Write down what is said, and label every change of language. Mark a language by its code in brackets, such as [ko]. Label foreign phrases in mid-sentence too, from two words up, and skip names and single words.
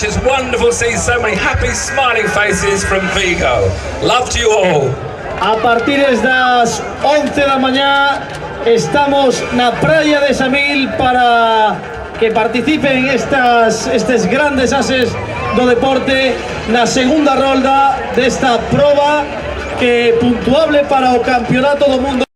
[en] It's wonderful to see so many happy, smiling faces from Vigo. Love to you all. [gl] A partir das 11 da mañá estamos na praia de Samil para que participen estes grandes ases do deporte na segunda rolda desta proba que puntuable para o campeonato do mundo.